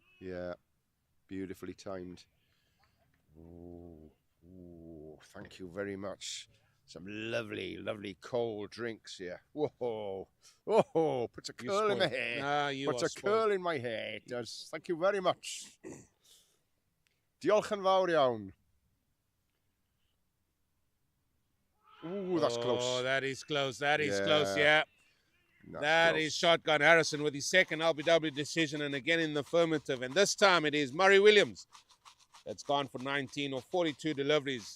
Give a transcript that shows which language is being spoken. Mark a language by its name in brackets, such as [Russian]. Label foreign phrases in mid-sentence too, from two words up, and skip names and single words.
[English] Yeah, beautifully timed. Ooh, thank you very much. Some lovely, lovely cold drinks here. Whoa, puts a curl in my hair. Puts a curl in my hair. It does. Thank you very much. [Welsh] Diolch yn fawr iawn. [English] Ooh, that's close. Oh, that is close. That is close, yeah. That is Shotgun Harrison with his second LBW decision and again in the affirmative. And this time it is Murray Williams that's gone for 19 or 42 deliveries.